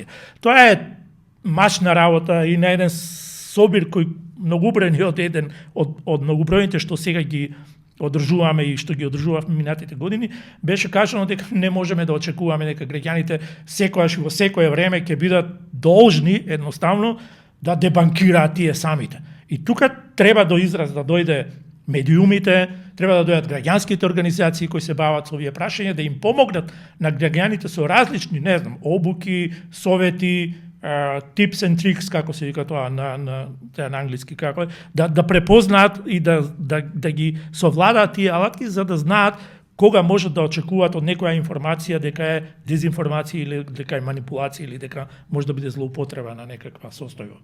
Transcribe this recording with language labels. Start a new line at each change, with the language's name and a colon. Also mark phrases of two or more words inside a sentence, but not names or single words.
Macedonian: Тоа е мачна работа и на еден собир кој многобројни од многобројните што сега ги одржуваме и што ги одржувавме минатите години, беше кажано дека не можеме да очекуваме дека граѓаните секојаш и во секое време ќе бидат должни едноставно да дебанкираат тие самите. И тука треба до израз да дојде медиумите, треба да дојдат граѓанските организации кои се бават со овие прашања, да им помогнат на граѓаните со различни, не знам, обуки, совети,
English: tips and tricks,
Macedonian: како се вика тоа на англиски, како е, да препознаат и да ги совладаат тие алатки, за да знаат кога можат да очекуваат од некоја информација дека е дезинформација или дека е манипулација или дека може да биде злоупотреба на некаква состојба.